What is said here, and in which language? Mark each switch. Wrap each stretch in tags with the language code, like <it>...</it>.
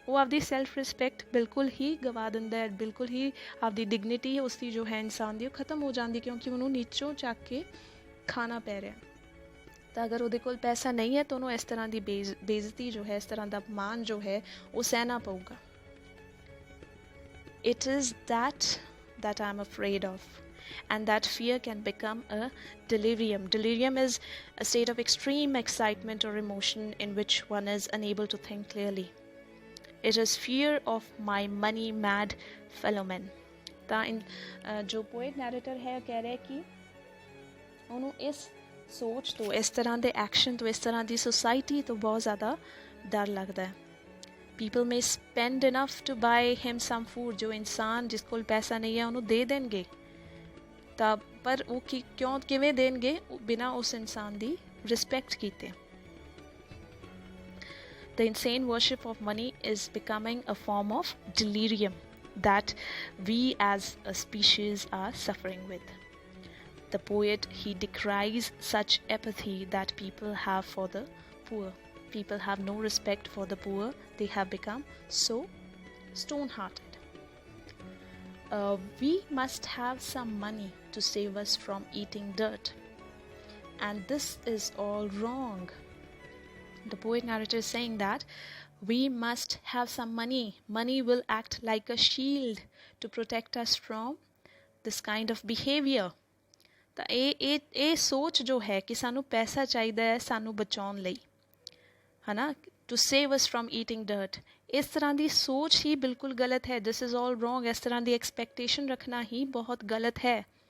<pa>ਉਹ ਆਪਦੀ self respect ਬਿਲਕੁਲ ਹੀ ਗਵਾ ਦਿੰਦਾ ਹੈ, ਬਿਲਕੁਲ ਹੀ ਆਪਦੀ ਡਿਗਨਿਟੀ ਉਸਦੀ ਜੋ ਹੈ ਇਨਸਾਨ ਦੀ ਉਹ ਖਤਮ ਹੋ ਜਾਂਦੀ, ਕਿਉਂਕਿ ਉਹਨੂੰ ਨੀਚੋਂ ਚੱਕ ਕੇ ਖਾਣਾ ਪੈ ਰਿਹਾ। ਤਾਂ ਅਗਰ ਉਹਦੇ ਕੋਲ ਪੈਸਾ ਨਹੀਂ ਹੈ ਤਾਂ ਉਹਨੂੰ ਇਸ ਤਰ੍ਹਾਂ ਦੀ ਬੇਇੱਜ਼ਤੀ ਜੋ ਹੈ, ਇਸ ਤਰ੍ਹਾਂ ਦਾ ਅਪਮਾਨ ਜੋ ਹੈ ਉਹ ਸਹਿਣਾ ਪਊਗਾ।</pa> <en>It is that I'm afraid of. And that fear can become a delirium. Delirium is a state of extreme excitement or emotion in which one is unable to think clearly. It is fear of my money-mad fellow men.</en> <pa>ਤਾਂ ਜੋ poet ਨੈਰੇਟਰ ਹੈ ਕਹਿ ਰਿਹਾ ਕਿ ਉਹਨੂੰ ਇਸ ਸੋਚ ਤੋਂ, ਇਸ ਤਰ੍ਹਾਂ ਦੇ ਐਕਸ਼ਨ ਤੋਂ, ਇਸ ਤਰ੍ਹਾਂ ਦੀ ਸੁਸਾਇਟੀ ਤੋਂ ਬਹੁਤ ਜ਼ਿਆਦਾ ਡਰ ਲੱਗਦਾ ਹੈ।</pa> <en>People may spend enough to buy him some food,</en> <pa>ਜੋ ਇਨਸਾਨ ਜਿਸ ਕੋਲ ਪੈਸਾ ਨਹੀਂ ਹੈ ਉਹਨੂੰ ਦੇ ਦੇਣਗੇ, ਤਾਂ ਪਰ ਉਹ ਕਿਵੇਂ ਦੇਣਗੇ? ਬਿਨਾਂ ਉਸ ਇਨਸਾਨ ਦੀ ਰਿਸਪੈਕਟ ਕੀਤੇ।</pa> <en>The insane worship of money is becoming a form of delirium that we as a species are suffering with. The poet, he decries such apathy that people have for the poor. People have no respect for the poor. They have become so stone-hearted. We must have some money to save us from eating dirt. And this is all wrong. The poet narrator is saying that we must have some money. Money will act like a shield to protect us from this kind of behavior.</en> <pa>ਤਾਂ ਇਹ ਸੋਚ ਜੋ ਹੈ ਕਿ ਸਾਨੂੰ ਪੈਸਾ ਚਾਹੀਦਾ ਹੈ ਸਾਨੂੰ ਬਚਾਉਣ ਲਈ, ਹੈ ਨਾ,</pa> <en>to save us from eating dirt,</en> <pa>ਇਸ ਤਰ੍ਹਾਂ ਦੀ ਸੋਚ ਹੀ ਬਿਲਕੁਲ ਗਲਤ ਹੈ।</pa> <en>This is all wrong.</en> <pa>ਇਸ ਤਰ੍ਹਾਂ ਦੀ ਐਕਸਪੈਕਟੇਸ਼ਨ ਰੱਖਣਾ ਹੀ ਬਹੁਤ ਗਲਤ ਹੈ।</pa>